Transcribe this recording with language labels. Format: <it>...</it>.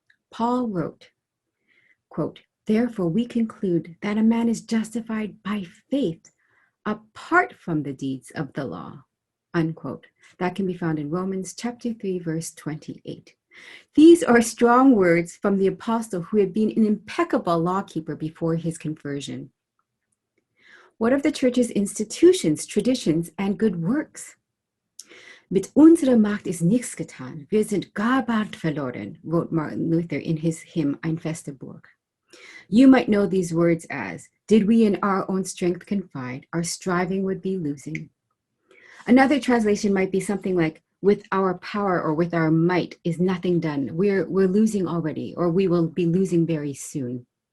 <en>Paul wrote, quote, "Therefore we conclude that a man is justified by faith apart from the deeds of the law," unquote. That can be found in Romans chapter 3, verse 28. These are strong words from the apostle who had been an impeccable lawkeeper before his conversion. What of the church's institutions, traditions, and good works?</en> <de>Mit unserer Macht ist nichts getan. Wir sind gar bald verloren,</de> <en>wrote Martin Luther in his hymn</en> <de>Ein feste Burg.</de> <en>You might know these words as, did we in our own strength confide, our striving would be losing. Another translation might be something like, with our power or with our might is nothing done. We're losing already, or we will be losing very soon.</en>